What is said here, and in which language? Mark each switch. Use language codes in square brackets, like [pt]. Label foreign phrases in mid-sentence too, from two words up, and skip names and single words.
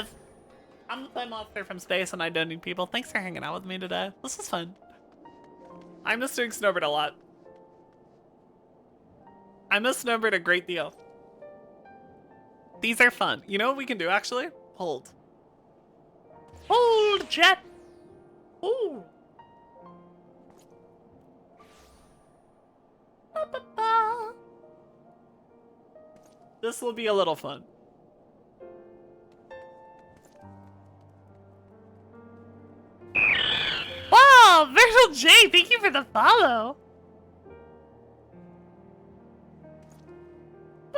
[en] I'm the play monster from space, and I don't need people. Thanks for hanging out with me today. This was fun. I miss doing Snowbird a lot. I miss Snowbird a great deal. These are fun. You know what we can do, actually? Hold. Hold, jet! Ooh! Ba-ba-ba. This will be a little fun. Wow, Virtual J, thank you for the follow. Boop.